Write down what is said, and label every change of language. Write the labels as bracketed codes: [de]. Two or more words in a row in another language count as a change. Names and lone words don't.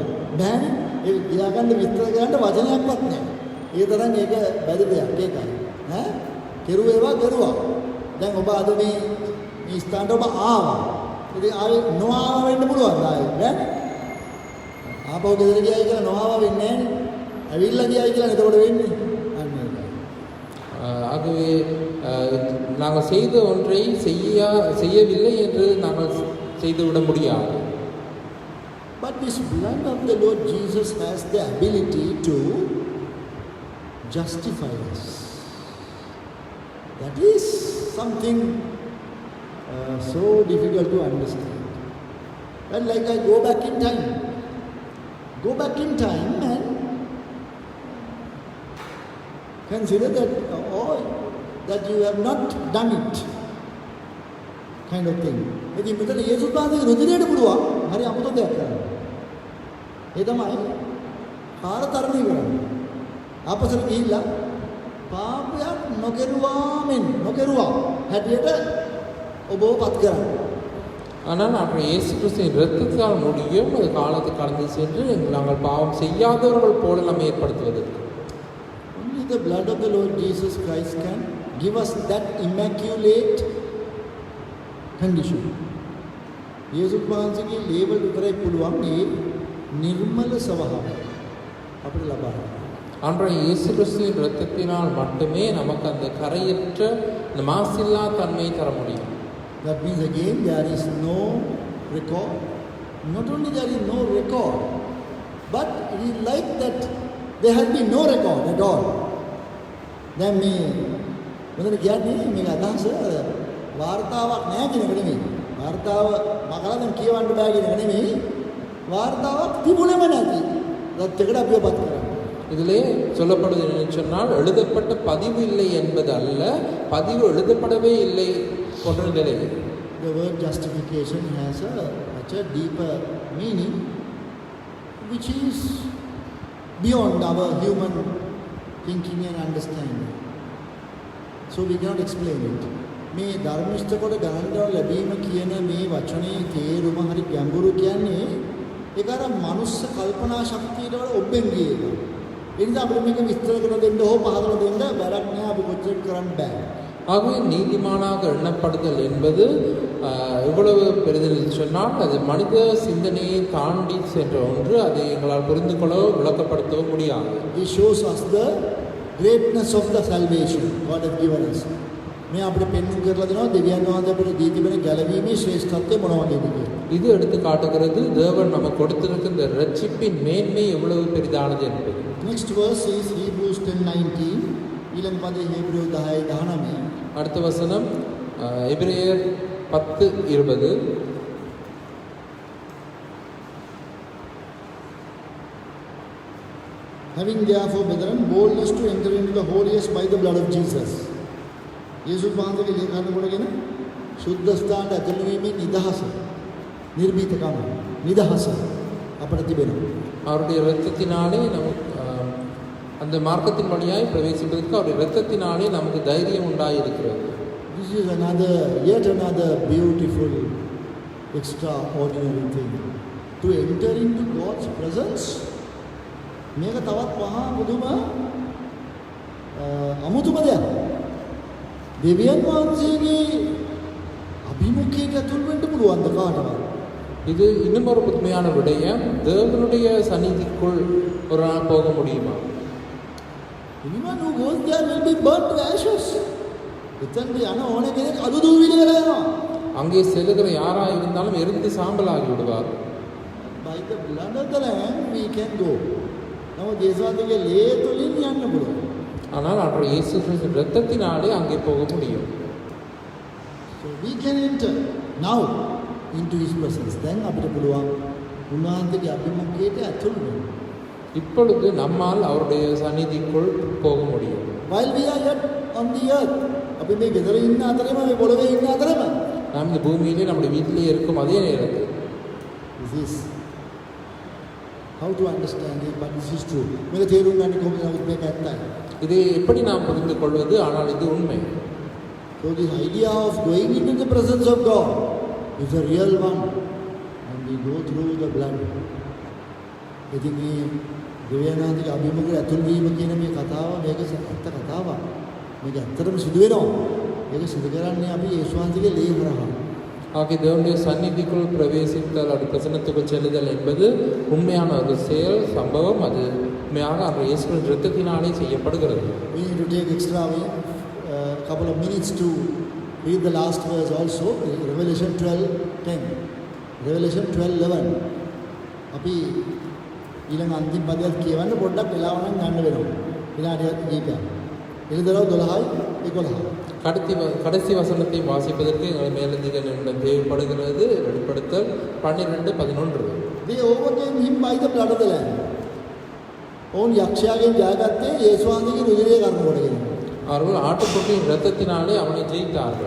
[si] බෑනේ. ඒ කියාගන්න විස්තර කරන්න වචනයක්වත් නැහැ. ඒ තරම් ඒක බැරි දෙයක් ඒකයි. කෙරුවේවා කරුවා. දැන් ඔබ අද මේ ස්ථානට ඔබ ආවා. ඉතින් ආවේ නොආව වෙන්න පුළුවන් ආයේ නෑ. ආපහු ගෙදර ගියයි කියලා නොආව වෙන්නේ නෑනේ. ඇවිල්ලා ගියයි කියලා එතකොට වෙන්නේ. අන්න ඒකයි. [ta] ஆகவே நாங்கள் செய்த ஒன்றை செய்யவில்லை என்று நாங்கள் செய்துவிட முடியாது. [en] But this blood of the Lord Jesus has the ability to justify us. That is something so difficult to understand. And like I go back in time and consider that that you have not done it, kind of thing. [si] ඉතින් මෙතන යේසුස් වහන්සේගේ රුධිරයට පුළුවන් හරි අමුතු දෙයක් කරන්න. ඒ තමයි කාල තරණය කරන්නේ. ආපස්සට ගිහිල්ලා පාපයක් නොකරුවා හැටියට ඔබව පත් කරන්න. [ta] ஆனால் நாங்கள் இயேசு கிறிஸ்துவின் இரத்தத்தால் முடியும் அது காலத்தை கடந்து சென்று நாங்கள் பாவம் செய்யாதவர்கள் போல நம்ம ஏற்படுத்துவதற்கு. [en] Only the blood of the Lord Jesus Christ can give us that immaculate condition. [si] යේසුස් වහන්සේගේ ලේබල් විතරයි පුළුවන් මේ නිර්මල ස්වභාවය අපිට ලබා ගන්න. [ta] அன்றைய இயேசு கிறிஸ்துவின் இரத்தத்தினால் மட்டுமே நமக்கு அந்த கரையற்ற இந்த மாசில்லா தன்மையை தர முடியும். [en] That means again there is no record. Not only there is no record, but it is like that there has been no record at all. [si] දැන් මේ මොකද කියන්නේ මේක අදහස වාර්තාවක් නැහැ කියන එක නෙමෙයි. වාර්තාව මකලා දැන් කියවන්න බෑ කියන එක නෙමෙයි. වාර්තාවක් තිබුණේම නැති. ඒත් එකට අපිව පත් කරා. [ta] இதிலே சொல்லப்படுவது என்னன்னு சொன்னால் எழுதப்பட்ட பதிவு இல்லை என்பது அல்ல, பதிவு எழுதப்படவே இல்லை போன்ற நிலை. [en] The word justification has such a deeper meaning which is beyond our human thinking and understanding. So we cannot explain it. [si] මේ ධර්මිෂ්ඨ කොට ගණන්ව ලැබීම කියන මේ වචනේ තේරුම හරි ගැඹුරු කියන්නේ ඒක අර මනුස්ස කල්පනා ශක්තියට වඩා ඔබෙන් ගිය එක. ඒ නිසා අපිට මේක විස්තර කරලා දෙන්න හෝ පහදලා දෙන්න බැරක් නෑ අපි කොච්චර කරන්න බෑ. [ta] ஆகவே நீதிமானாக எண்ணப்படுதல் என்பது எவ்வளவு பெரிதென்று சொன்னால் அது மனித சிந்தனையை தாண்டி சென்ற ஒன்று. அதை எங்களால் புரிந்து கொள்ளவோ விளக்கப்படுத்தவோ முடியாது. [en] It shows us the greatness of the salvation God has given us. [si] මේ අපිට පෙන්වන්න කරලා දෙනවා දෙවියන් වහන්සේ අපිට දී තිබෙන ගැලවීමේ ශ්‍රේෂ්ඨත්වය මොන වගේද කියලා. [ta] இது எடுத்து காட்டுகிறது தேவன் நமக்கு கொடுத்திருக்கிற இந்த ரட்சிப்பின் மேன்மை எவ்வளவு பெரிதானது என்பது. [en] Next verse is Hebrews 10:19. [si] ඊළඟ පදේ හේබ්‍රෙව් 10:19. [ta] அடுத்த வசனம் எபிரேயர் 10:20. [en] Having therefore, brethren, boldness to enter into the holiest by the blood of Jesus. [si] යේසුස් වහන්සේගේ ලේඛන කොටගෙන සුද්ධ ස්ථානට ඇතුළු වීමේ නිදහස, නිර්භීතකම, නිදහස අපට තිබෙනවා. [ta] அவருடைய இரத்தத்தினாலே நமக்கு அந்த மார்க்கத்தின் வழியாய் பிரவேசிப்பதற்கு அவருடைய இரத்தத்தினாலே நமக்கு தைரியம் உண்டாயிருக்கிறது. [en] This is yet another beautiful, extraordinary thing. To enter into God's presence. [si] මේක තවත් මහා මුදුම අමුතුම දෙයක්. දෙවියන් වහන්සේගේ අභිමුඛයට ඇතුල් වෙන්න පුළුවන් ද කාටවත්? [ta] இது இன்னும் ஒரு புதுமையான விடயம். தேவனுடைய சந்நிதிக்குள் ஒரு நாள் போக முடியுமா? [en] Anyone who goes there will be burnt to ashes. [si] එතනට යන ඕන කෙනෙක් අලු දූවිලි වෙලා යනවා. [ta] அங்கே செல்லுகிற யாரா இருந்தாலும் எரிந்து சாம்பலாகி விடுவார். [en] By the blood of the Lamb we can go. [si] නමුත් යේසුස්ගේ ලේ තුලින් යන්න පුළුවන්. [ta] ஆனால் அவருடைய இயேசு கிறிஸ்துவின் இரத்தத்தினாலே அங்கே போக முடியும். [en] So we can enter now into his presence. [si] දැන් අපිට පුළුවන් උන්වහන්සේගේ අභිමුඛයට ඇතුල් වෙන්න. [ta] இப்பொழுது நம்மால் அவருடைய சந்நிதிக்குள் போக முடியும். [en] While we are yet on the earth, [si] අපි මේ ගෙදර ඉන්න අතරේම මේ පොළවේ ඉන්න අතරේම [ta] நாம் இந்த பூமியிலே நம்முடைய வீட்டிலே இருக்கும் அதே நேரத்தில் [en] this is how to understand it, but this is true. [si] මේක තේරුම් ගන්න කොහොමද නමුත් මේක ඇත්තයි. [ta] இதை எப்படி நாம் புரிந்து கொள்வது? ஆனால் இது உண்மை. [en] So this idea of going into the presence of God is a real one, and we go through the blood. [si] ඉතින් මේ දෙවියන්ගේ අභිමුඛයට ඇතුල් වීම කියන මේ කතාව මේක ඇත්ත කතාවක්. මේක ඇත්තටම සිදු වෙනවා. මේක සිදු කරන්නේ අපි යේසුස් වහන්සේගේ ලේ හරහා. [ta] ஆகிய தேவனுடைய சந்நிதிக்குள் பிரவேசித்தல் அது பிரசன்னத்துக்கு செல்லுதல் என்பது உண்மையான ஒரு செயல் சம்பவம். அது உண்மையாக அவர் இயேசுவின் இரத்தத்தினாலே செய்யப்படுகிறது. [en] We need to take extra couple of minutes to read the last verse also, Revelation 12:10. Revelation 12:11. [si] අපි ඊළඟ අන්තිම පදයක් කියවන්න පොඩ්ඩක් වෙලාව නම් ගන්න වෙනවා. විනාඩියක් කීපයක්. එළිදරව් 12:11. [ta] கடைசி வசனத்தை வாசிப்பதற்கு எங்கள் மேலதிக நிமிடம் தேவைப்படுகிறது. வெளிப்படுத்தல் 12:11. [en] They overcame him by the blood of the Lamb. [si] ඔවුන් යක්ෂයාගෙන් ජයගත්තේ යේසුස් වහන්සේගේ රුධිරය කර්ම කොටගෙන. [ta] அவர்கள் ஆட்டுக்குட்டியின் இரத்தத்தினாலே அவனை ஜெயித்தார்கள்.